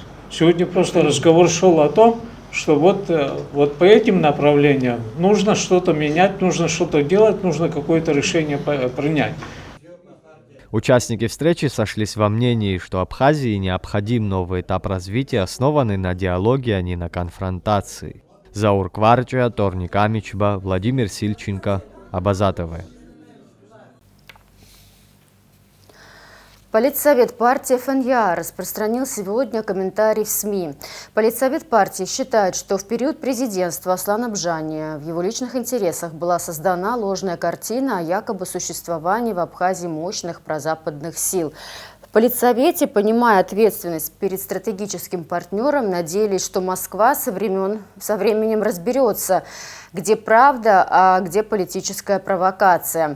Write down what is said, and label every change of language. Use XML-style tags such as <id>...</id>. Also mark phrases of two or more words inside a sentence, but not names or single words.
<ru>Сегодня просто разговор шел о том, что вот по этим направлениям нужно что-то менять, нужно что-то делать, нужно какое-то решение принять. Участники встречи сошлись во мнении, что Абхазии необходим новый этап развития, основанный на диалоге, а не на конфронтации. Заур Кварча, Торник Амичба, Владимир Сильченко, Абазатовы. Политсовет партии ФНЯ распространил сегодня комментарий в СМИ. Политсовет партии считает, что в период президентства Аслана Бжания в его личных интересах была создана ложная картина о якобы существовании в Абхазии мощных прозападных сил. В Политсовете, понимая ответственность перед стратегическим партнером, надеялись, что Москва со временем разберется, где правда, а где политическая провокация.</ru>